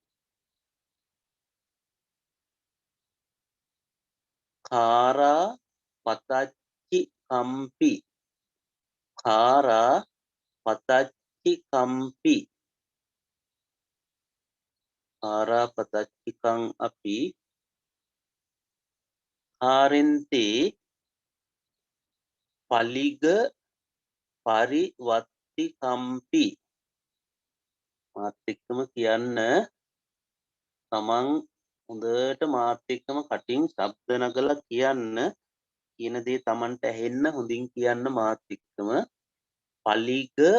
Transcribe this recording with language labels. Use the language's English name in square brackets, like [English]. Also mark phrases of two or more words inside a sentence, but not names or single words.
[Pali] කාරා පතච්චි කම්පි කාරා පතච්චි කම්පි කාරා පතච්චිකං අපි කාරෙන්තේ පලිග පරිවත්තිකම්පි [Sinhala] මාත් එක්කම කියන්න තමන් හොඳට මාත් එක්කම කටින් ශබ්ද නගලා කියන්න කියන දේ තමන්ට ඇහෙන්න හොඳින් කියන්න මාත් එක්කම පලිග